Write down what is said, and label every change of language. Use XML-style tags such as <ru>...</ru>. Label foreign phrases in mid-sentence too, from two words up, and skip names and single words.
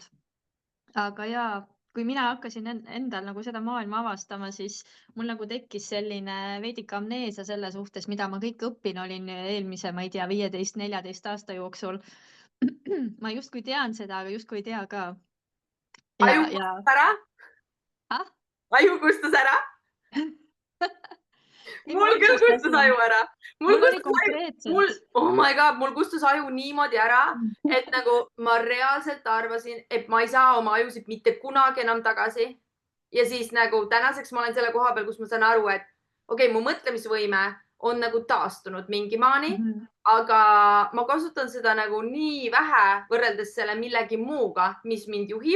<et>Aga ja, kui mina hakkasin endal nagu seda maailma avastama, siis mul nagu tekkis selline veidike amneesia selle suhtes, mida ma kõik õppin olin eelmise, ma ei tea, 15-14 aasta jooksul. Ma justkui tean seda, aga justkui ei tea ka. Aju kustus ära? Aju kustus ära? Mul küll kustus aju ära.</et> <en>Oh my god,</en> <et>mul kustus aju niimoodi ära, et nagu ma reaalselt arvasin, et ma ei saa oma ajusid mitte kunagi enam tagasi. Ja siis nagu tänaseks ma olen selle koha peal, kus ma saan aru, et okei, mu mõtlemisvõime on nagu taastunud mingi maani, aga ma kasutan seda nagu nii vähe võrreldes selle millegi muuga, mis mind juhib.</et>